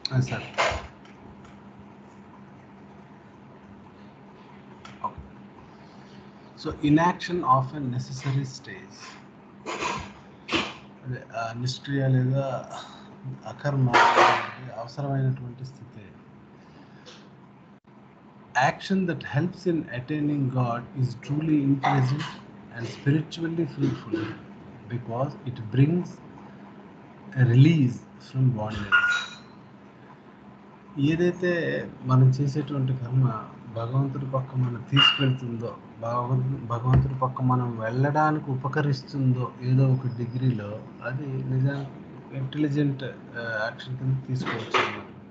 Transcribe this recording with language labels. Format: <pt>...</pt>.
<te>Sir</te> <en>so inaction of a necessary stage,</en> <te>అదే నిష్క్రియ లేదా అకర్మ అవసరమైనటువంటి స్థితి.</te> <en>Action that helps in attaining God is truly intelligent and spiritually fruitful because it brings a release from bondage.</en> <te>ఏదైతే మనం చేసేటువంటి కర్మ భగవంతుడి పక్క మనం తీసుకెళ్తుందో, భగవంతుడి పక్క మనం వెళ్ళడానికి ఉపకరిస్తుందో ఏదో ఒక డిగ్రీలో, అది నిజానికి ఇంటెలిజెంట్ యాక్షన్ కింద తీసుకోవచ్చు అన్నమాట.</te>